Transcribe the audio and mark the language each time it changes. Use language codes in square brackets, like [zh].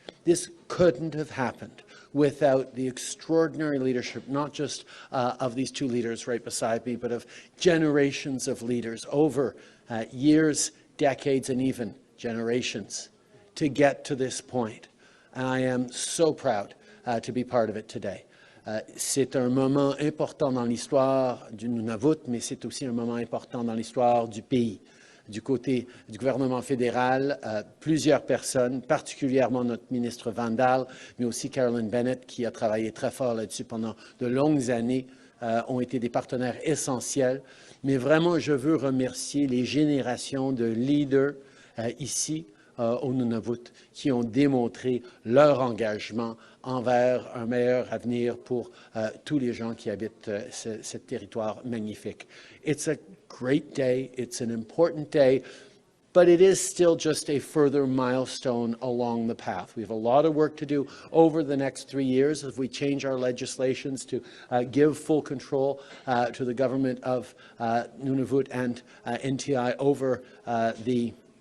[en] This couldn't have happened without the extraordinary leadership, not just of these two leaders right beside me, but of generations of leaders over years, decades, and even generations to get to this point and I am so proud to be part of it today. [fr] C'est un moment important dans l'histoire du Nunavut, mais c'est aussi un moment important dans l'histoire du pays. Du côté du gouvernement fédéral, plusieurs personnes, particulièrement notre ministre Vandal, mais aussi Carolyn Bennett, qui a travaillé très fort là-dessus pendant de longues années, ont été des partenaires essentiels. Mais vraiment, je veux remercier les générations de leaders ici au Nunavut qui ont démontré leur engagement envers un meilleur avenir pour tous les gens qui habitent ce territoire magnifique. [en] It's a great day, it's an important day, but it is still just a further milestone along the path. We have a lot of work to do over the next 3 years as we change our legislations to give full control to the government of Nunavut and NTI over the